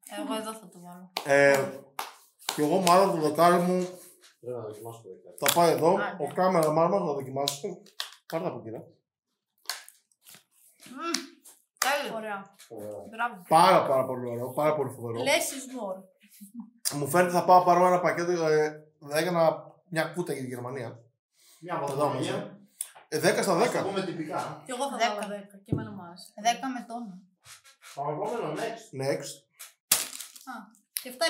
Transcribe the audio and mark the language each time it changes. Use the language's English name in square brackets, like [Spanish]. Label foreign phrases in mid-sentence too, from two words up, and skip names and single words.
[Greek] Εγώ εδώ θα το βάλω. Και εγώ μάλλον το δεκάρι μου Πρέπει να δοκιμάσω το δεκάρι. Θα πάει εδώ, Άντε. ο κάμεραμάν μας να δοκιμάσει. Πάρτε από εκεί, Τέλειο. Ωραία. Ωραία. Μπράβο. Πάρα πολύ ωραίο, πάρα πολύ φοβερό. [English] Less is more. [Greek] Μου φαίνεται θα πάω πάρω ένα πακέτο, θα έκανα μια κούτα για τη Γερμανία. Μια Εδώ βαθμολογία. 10 στα Ας το 10. πούμε τυπικά. Και εγώ θα 10. βάλω 10 και εμένα μου άρεσε. 10 με τόνο. Πάμε επόμενο, next. Next. Και αυτά